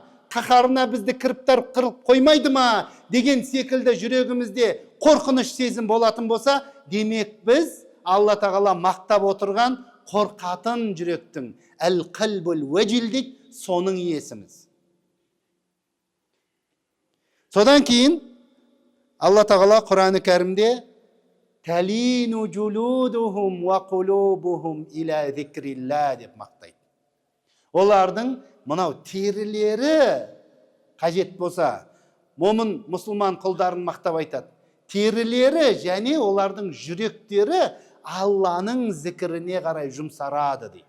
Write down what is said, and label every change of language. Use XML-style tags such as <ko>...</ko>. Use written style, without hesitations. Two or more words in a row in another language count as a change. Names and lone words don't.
<kk>Қаһарына бізді кіріп қоймайды ма? Деген секілді жүрегімізде қорқыныш сезім болатын болса, демек біз Алла тағала мақтап отырған қорқатын жүректің</kk> <ar>القلب الوجل</ar> <kk>дейді, соның иесіміз. Содан кейін Алла тағала Құран-ы Кәрімде</kk> <ar>«تلين جلودهم وقلوبهم إلى ذكر الله»</ar> <kk>деп мақтайды. Олардың мынау терілері қажет болса, момын мұсылман құлдарын мақтап айтады. Терілері және олардың жүректері Алланың зікіріне қарай жұмсарады дейді.</kk>